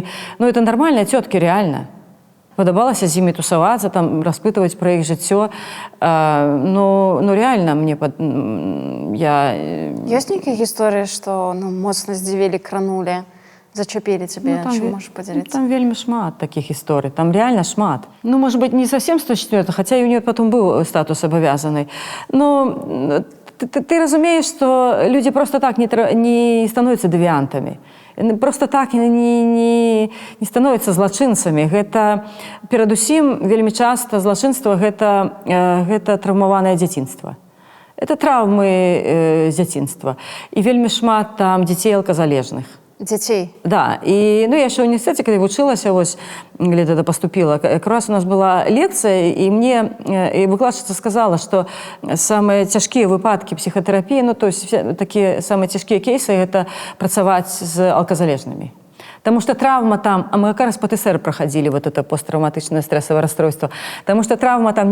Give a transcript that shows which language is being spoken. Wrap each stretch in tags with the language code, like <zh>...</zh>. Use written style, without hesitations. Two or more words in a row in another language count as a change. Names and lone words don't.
<be>Ну, это нармальныя цёткі, реально. Падабалася з імі тусавацца, там, распытваць пра іх жыццё.</be> <ru>Ну, реально, мне...</ru> <be>Ёсць нейкія гісторыі, што моцна здзівілі, кранулі, зачапілі цябе? Чым можаш падзяліцца? Там вельмі шмат такіх гісторый, там реально шмат.</be> <ru>Ну, может быть, не совсем 104, хотя и у нее потом был статус обовязанный. Но ты разумеешь, что люди просто так не становятся девиантами. Просто так не становятся злачынцамі.</ru> <be>Гэта, перадусім, вельмі часта злачынства гэта траўмаванае дзяцінства. Это траўмы з дзяцінства. І вельмі шмат там дзяцей алказалежных. Дзяцей?</be> <ru>Да. И, ну, я еще в университете, когда вучилася, ось, где-то поступила, как раз у нас была лекция, и мне выкладчица сказала, что самые тяжкие выпадки психотерапии, ну, то есть такие самые тяжкие кейсы, это працаваць с алказалежными. Потому что травма там, а мы как раз по ТСР проходили вот это посттравматичное стрессовое расстройство, потому что травма там</ru>